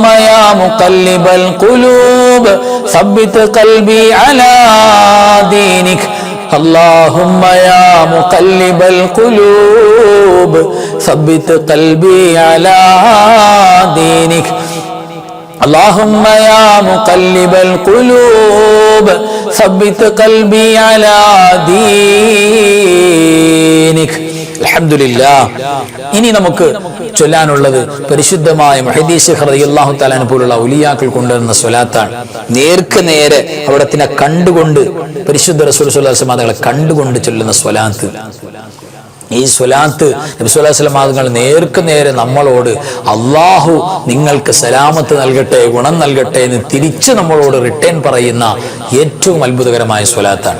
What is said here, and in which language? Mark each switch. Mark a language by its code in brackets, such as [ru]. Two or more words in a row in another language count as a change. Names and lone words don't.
[ar] يا مقلب القلوب ثبت قلبي على دينك اللهم يا مقلب القلوب ثبت قلبي على دينك اللهم يا مقلب القلوب ثبت قلبي على دينك അൽഹംദുലില്ലാഹ്. [ml] ഇനി നമുക്ക് ചൊല്ലാനുള്ളത് പരിശുദ്ധമായ മുഹദ്ദിസ് ശൈഖ് [ar] رضي الله تعالى [ml] പോലുള്ള ഔലിയാക്കൾ കൊണ്ടുവന്ന സ്വലാത്താണ്. നേർക്ക് നേരെ അവിടത്തിനെ കണ്ടുകൊണ്ട് പരിശുദ്ധ റസൂൽ [ar] صلى الله عليه وسلم [ml] തങ്ങളെ കണ്ടുകൊണ്ട് ചൊല്ലുന്ന സ്വലാത്ത്. ഈ സ്വലാത്ത് നബി [ar] صلى الله عليه وسلم [ml] തങ്ങൾ നേർക്ക് നേരെ നമ്മളോട് അള്ളാഹു നിങ്ങൾക്ക് സലാമത്ത് നൽകട്ടെ, ഗുണം നൽകട്ടെ എന്ന് തിരിച്ച് നമ്മളോട് റിട്ടേൺ പറയുന്ന ഏറ്റവും അത്ഭുതകരമായ സ്വലാത്താണ്.